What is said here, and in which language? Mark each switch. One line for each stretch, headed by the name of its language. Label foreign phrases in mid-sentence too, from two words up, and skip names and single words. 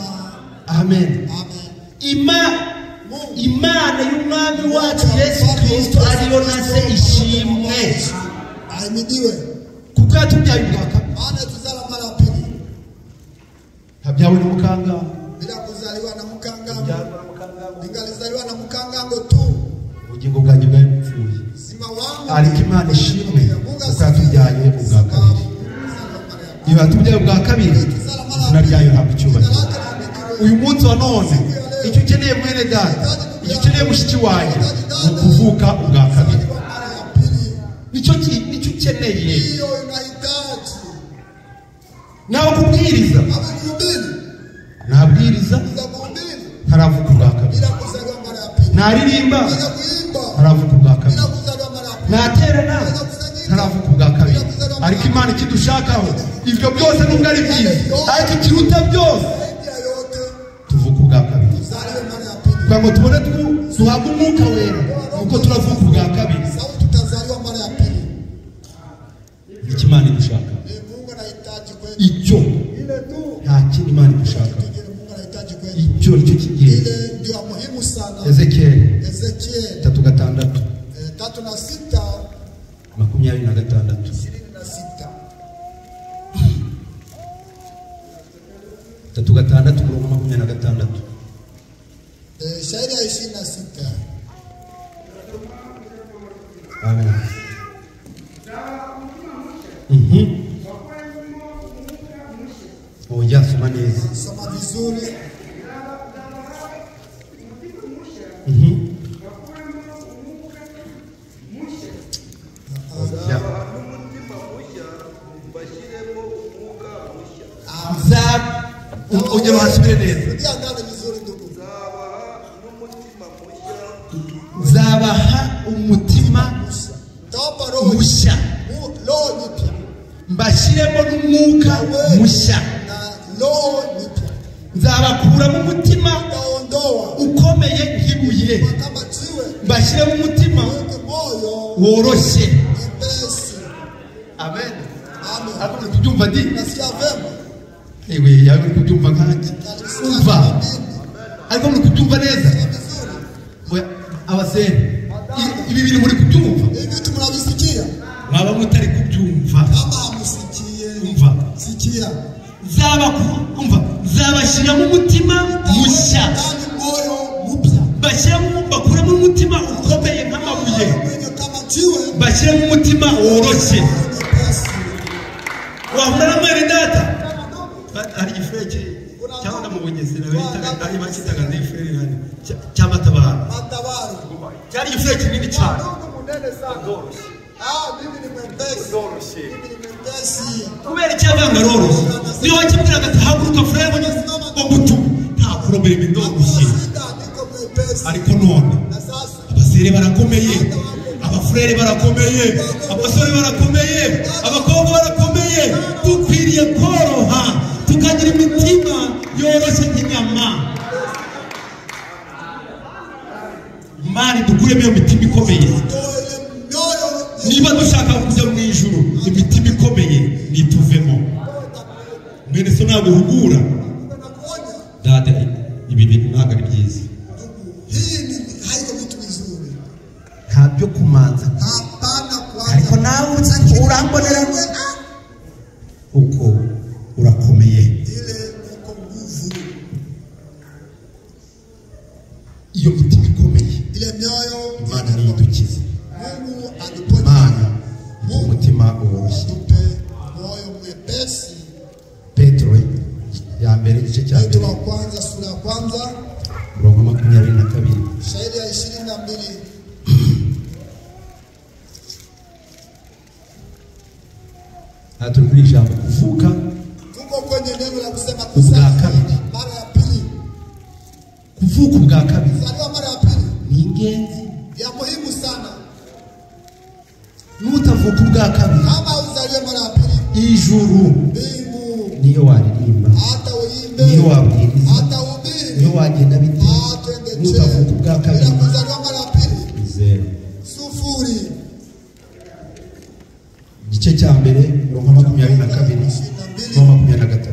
Kinyarwanda: Amen. Amen. Imana y'umwami wacu Yesu Kristo ariyo nase ishimwe,
Swahili: Ahimidiwe.
Kinyarwanda: kuko yatubyaye ubwa kabiri.
Swahili: Maana tuzala mara ya pili
Kinyarwanda: Ntabyawe na mukanga,
Swahili: bila kuzaliwa na mkangango. Ningalizaliwa na mkangango tu,
Kinyarwanda: ubugingo bwanjye bwari bupfuye,
Swahili: uzima wangu.
Kinyarwanda: ariko Imana ishimwe kuko yatubyaye ubwa kabiri. Iyo yatubyaye ubwa kabiri, izina ryayo ntabwo icyubahiro. Uyu munsi wa none icyo ukeneye mwene data, icyo ukeneye mushiki wanjye ni ukuvuka ubwa kabiri. Nicyo ukeneye.
Swahili: Hiyo unahitaji.
Kinyarwanda: Nawe kubwiriza,
Swahili: Kuhubiri.
Kinyarwanda: nabwiriza
Swahili: Za kuhubiri
Kinyarwanda: ntaravuka ubwa kabiri,
Swahili: bila kuzaliwa mara ya pili.
Kinyarwanda: naririmba
Swahili: Bila kuimba
Kinyarwanda: ntaravuka ubwa kabiri,
Swahili: bila kuzaliwa mara ya pili.
Kinyarwanda: naterana ntaravuka ubwa kabiri. Ariko Imana ikidushakaho ibyo byose nubwo ari byiza, ariko ikiruta byose
Swahili: Zaidi ya yote
Kinyarwanda: tuvuka ubwa kabiri,
Swahili: tuzaliwe mara ya pili.
Kinyarwanda: kugira ngo tubone duhabwe umwuka wera, nuko turavuka ubwa kabiri.
Swahili: Sababu tutazaliwa mara ya pili.
Kinyarwanda: Icyo Imana idushaka
Swahili: Mungu anahitaji kwetu.
Kinyarwanda: icyo,
Swahili: Ile tu
Kinyarwanda: nta kindi Imana idushaka,
Swahili: kile Mungu anahitaji kwetu.
Kinyarwanda: icyo nicyo cy'ingenzi.
Swahili: Ile ndio muhimu sana.
Kinyarwanda: Ezekiel
Swahili: Ezekiel
Kinyarwanda: 3:6
Swahili: 3 na 6
Kinyarwanda: 26
Swahili: 26.
Kinyarwanda: 3:6 murongo 26.
Swahili: Shairi ya 26.
Kinyarwanda: Amen. Oya, soma neza.
Swahili: Soma vizuri.
Kinyarwanda: Oya. n'umutima mushya bashyiremo umwuka mushya. Ongera uhasubire neza.
Swahili: Rudia ndani vizuri ndugu.
Kinyarwanda: Nzabaha n'umutima mushya Nzabaha umutima
Swahili: Tawapa roho
Kinyarwanda: mushya,
Swahili: roho mpya,
Kinyarwanda: mbashyiremo n'umwuka mushya,
Swahili: na roho mpya.
Kinyarwanda: nzabakuramo umutima
Swahili: Nitaondoa
Kinyarwanda: ukomeye nk'ibuye,
Swahili: kama jiwe,
Kinyarwanda: mbashyiremo umutima
Swahili: moyo
Kinyarwanda: woroshye.
Swahili: mwepesi.
Kinyarwanda: Amen. Amen. Ariko muri kubyumva ndi
Swahili: Nasikia vema.
Kinyarwanda: ewe yawe muri kubyumva nkanjye umva, ariko muri kubyumva neza abasere, ibi bintu muri kubyumva,
Swahili: Hivi vitu mnavisikia?
Kinyarwanda: mwaba mutari kubyumva.
Swahili: Kama hamsikie,
Kinyarwanda: Umva,
Swahili: sikia.
Kinyarwanda: nzabashyiramo umutima mushya,
Swahili: Ndani moyo mpya.
Kinyarwanda: bakuramo umutima ukomeye nk'amabuye,
Swahili: Mwenye kama jiwe,
Kinyarwanda: bashyiramo umutima woroshye.
Swahili: mwepesi.
Kinyarwanda: wahura na mwene data hari igifureke cyangwa na mu bugesera ari bakitaga n'ifurere hano cy'amatabaro, Matabaro. cyari igifureke kinini cyane.
Swahili: Munene sana. Mimi ni mwepesi. Mimi ni mwepesi.
Kinyarwanda: kubera icyavanga roroshye, niyo wakibwiraga ati haguruka furere ngo mutume, nta porobeleme ndoroshye.
Swahili: Sida niko mwepesi.
Kinyarwanda: ariko none
Swahili: Na sasa
Kinyarwanda: abasere barakomeye, abafurere barakomeye, abasore barakomeye, abakobwa barakomeye. Dukwiriye koroha tukagira imitima yoroshye nk'inyama. Mani dukuremo iyo mitima ikomeye. Niba dushaka kujya mu ijuru, imitima ikomeye nituvemo. Mwene so ntabwo uhugura dada, ibi bintu ntabwo ari byiza.
Swahili: hii ni haiko vitu vizuri.
Kinyarwanda: Nta byo kumanza,
Swahili: Hapana
Kinyarwanda: ariko
Swahili: kwanza.
Kinyarwanda: nawe urambonera uko urakomeye.
Swahili: Ile uko nguvu.
Kinyarwanda: Iyo mitima ikomeye
Swahili: Ile mioyo
Kinyarwanda: Imana niyidukize.
Swahili: Mungu atuponye.
Kinyarwanda: Imana iduhe umutima woroshye.
Swahili: Atupe moyo mwepesi.
Kinyarwanda: Petro ya mbere igice cya Petro mbere
Swahili: wa kwanza sura ya kwanza
Kinyarwanda: mirongo 22.
Swahili: shairi ya 22.
Kinyarwanda: Aha turi kuri ijambo kuvuka
Swahili: Tuko kwenye neno la kusema
Kinyarwanda: ubwa
Swahili: kuzaliwa
Kinyarwanda: kabiri.
Swahili: mara ya pili.
Kinyarwanda: Kuvuka ubwa kabiri
Swahili: Kuzaliwa mara ya pili
Kinyarwanda: ni ingenzi.
Swahili: ya muhimu sana.
Kinyarwanda: Nutavuka ubwa kabiri,
Swahili: Kama uzaliwe mara ya pili,
Kinyarwanda: ijuru
Swahili: mbingu
Kinyarwanda: niyo waririmba,
Swahili: hata uimbe,
Kinyarwanda: niyo wabwiriza,
Swahili: hata uhubiri,
Kinyarwanda: niyo wagenda bite.
Swahili: twende
Kinyarwanda: Nutavuka ubwa
Swahili: Bila
Kinyarwanda: kabiri,
Swahili: kuzaliwa mara ya pili,
Kinyarwanda: zero.
Swahili: sufuri.
Kinyarwanda: Igice cya mbere mirongo 22 mirongo 23.